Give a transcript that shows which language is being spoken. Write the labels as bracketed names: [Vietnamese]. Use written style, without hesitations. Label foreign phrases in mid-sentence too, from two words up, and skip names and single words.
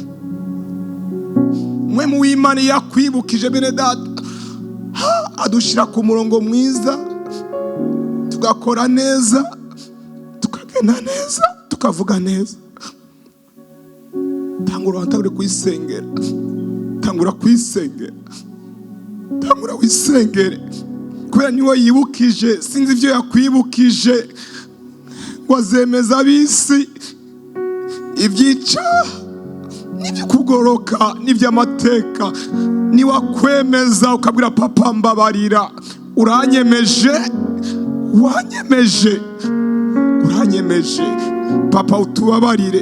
[Rundi] Mwe mu w'Imana yakwibukije bene data, adushira ku murongo mwiza, tugakora neza, tukagenda neza, tukavuga neza. Tangura kwisengera, tangura kwisengera, tangura wisengere, kubera niwe yibukije. Sinzi ibyo yakwibukije, wazemeza abisi ibyica n'iby'ukugoroka n'iby'amateka. Niwakwemeza ukabwira papa mbabarira, uranyemeje, wanyemeje, uranyemeje papa, utubabarire.